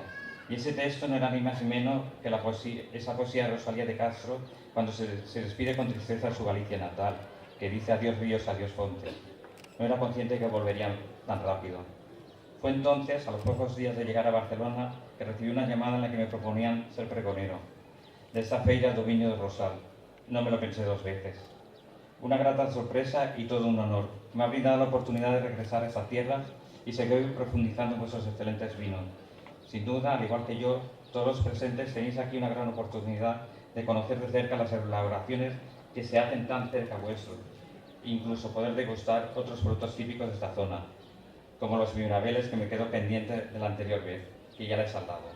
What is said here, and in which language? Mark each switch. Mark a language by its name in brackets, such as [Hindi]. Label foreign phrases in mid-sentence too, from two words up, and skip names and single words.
[Spanish] Y ese texto no era ni más ni menos que esa poesía de Rosalía de Castro cuando se despide con tristeza de su Galicia natal, que dice [Galician] adiós ríos, adiós fontes. [Spanish] No era consciente que volverían tan rápido. Fue entonces, a los pocos días de llegar a Barcelona, que recibí una llamada en la que me proponían ser pregonero de esta feira do Viño do Rosal. No me lo pensé dos veces. Una grata sorpresa y todo un honor. Me ha brindado la oportunidad de regresar a esta tierra y seguir profundizando en vuestros excelentes vinos. Sin duda, al igual que yo, todos los presentes tenéis aquí una gran oportunidad de conocer de cerca las elaboraciones que se hacen tan cerca vuestro, incluso poder degustar otros productos típicos de esta zona, como los mirabeles que me quedo pendiente de la anterior vez, que ya les he dado.